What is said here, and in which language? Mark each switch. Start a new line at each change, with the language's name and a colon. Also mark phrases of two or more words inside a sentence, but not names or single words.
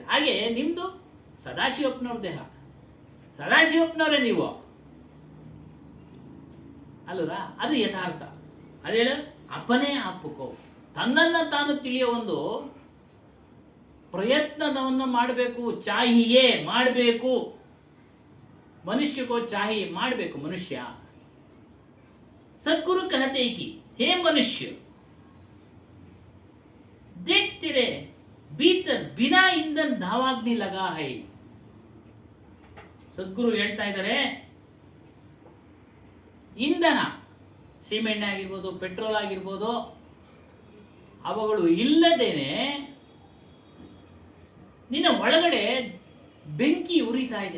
Kannada: ಹಾಗೆ ನಿಮ್ದು ಸದಾಶಿವಪ್ಪನವ್ರ ದೇಹ, ಸದಾಶಿವಪ್ಪನವರೇ ನೀವು ಅಲ್ವಾ? ಅದು ಯಥಾರ್ಥ. ಅದೇಳು
Hindi: अपने आप को,
Kannada: ತನ್ನನ್ನು ತಾನು ತಿಳಿಯೋ ಒಂದು ಪ್ರಯತ್ನವನ್ನು ಮಾಡಬೇಕು. ಚಾಹಿಯೇ ಮಾಡಬೇಕು,
Hindi: मनुष्य को चाहिए
Kannada: ಮಾಡಬೇಕು.
Hindi: ಮನುಷ್ಯ सदगुरु कहते कि हे मनुष्य देख तेरे भीतर बिना ईंधन धावाग्नि लगा है.
Kannada: ಸದ್ಗುರು ಹೇಳ್ತಾ ಇದ್ದಾರೆ, ಇಂಧನ ಸಿಮೆಂಟ್ ಆಗಿರ್ಬೋದು, ಪೆಟ್ರೋಲ್ ಆಗಿರ್ಬೋದು, ಅವುಗಳು ಇಲ್ಲದೇನೆ ನಿನ್ನ ಒಳಗಡೆ ಬೆಂಕಿ ಉರಿತಾ ಇದೆ.